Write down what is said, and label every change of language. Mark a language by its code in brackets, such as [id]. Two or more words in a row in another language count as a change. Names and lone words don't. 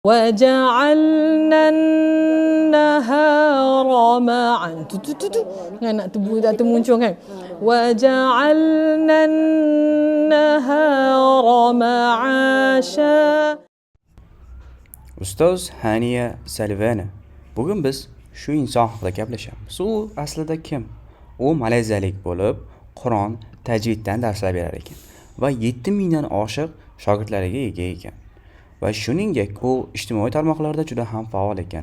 [ar] وجعلنا النهار معا [ms] kan nak termuncul kan [ar] وجعلنا النهار معاشا. [uz] Ustoz Haniya Salvana. Bugun biz shu inson haqida gaplashamiz. U aslida kim? U malayziyalik bo'lib, Qur'on tajviddan darslar berar ekan va 7000 dan oshiq shogirdlariga ega ekan. Va shuningdek, u ijtimoiy tarmoqlarda juda ham faol ekan.